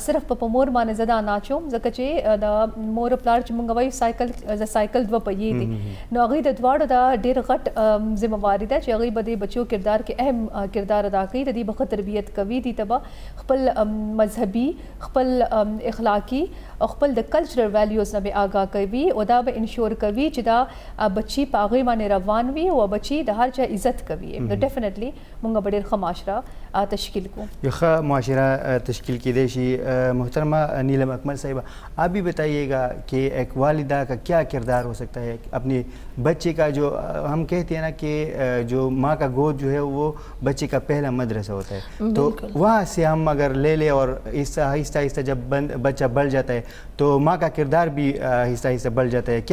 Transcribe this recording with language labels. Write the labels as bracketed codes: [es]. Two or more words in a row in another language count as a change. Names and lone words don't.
[ps] صرف په مور باندې زه دا نه اچوم ځکه چې د مور پلار چې موږ وایو سایکل دوه پهیې دي نو هغوی د دواړو دا ډېر غټ ذمهواري ده چې هغوی به د بچو کردار کې اهم کردار ادا کوي، د دې به ښه تربیت کوي، دې ته به خپل مذهبي، خپل اخلاقي او خپل د [en] cultural values [ps] نه به آګاه کوي او دا به انشور کوي چې دا بچي په هغوی باندې روان وي او بچي د هر چا عزت کوي. نو ډیفینیټلی موږ به ډېر ښه معاشره تشکیل کو، یو ښه معاشره تشکیل کیدی شي. [ur] محترمہ نیلم اکمل صاحبہ، آپ بھی بتائیے گا کہ ایک والدہ کا کیا کردار ہو سکتا ہے اپنے بچے کا؟ جو ہم کہتے ہیں نا کہ جو ماں کا گود جو ہے وہ بچے کا پہلا مدرسہ ہوتا ہے، تو وہاں سے ہم اگر لے لیں اور آہستہ آہستہ جب بچہ بڑھ جاتا ہے تو ماں کا کردار بھی آہستہ آہستہ بڑھ جاتا ہے.